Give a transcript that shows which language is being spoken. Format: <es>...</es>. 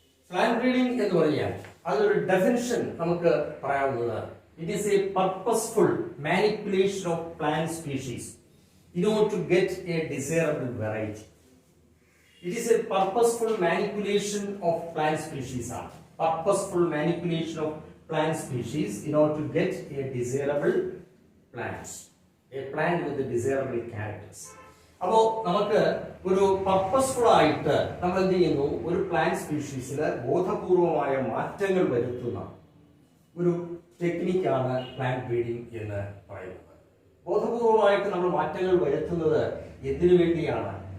<ml>Plant breeding എന്ന് പറഞ്ഞാൽ അതൊരു ഡെഫിനിഷൻ നമുക്ക് പറയാവുന്നത്,</ml> <en>It is a purposeful manipulation of plant species in order to get a desirable variety. It is a purposeful manipulation of plant species. Purposeful manipulation of plant species in order to get a desirable plant. A plant with the desirable characters.</en> <ml>അപ്പോൾ നമുക്ക് ഒരു purposeful ആയിട്ട് നമ്മൾ എന്ത് ചെയ്യുന്നു? ഒരു plant സ്പീഷീസിൽ ബോധപൂർവമായ മാറ്റങ്ങൾ വരുത്തുന്ന ഒരു ടെക്നിക്കാണ് പ്ലാന്റ് ബ്രീഡിംഗ് എന്ന് പറയുന്നത്. ബോധപൂർവമായിട്ട് നമ്മൾ മാറ്റങ്ങൾ വരുത്തുന്നത് എന്തിനു വേണ്ടിയാണ്?</ml>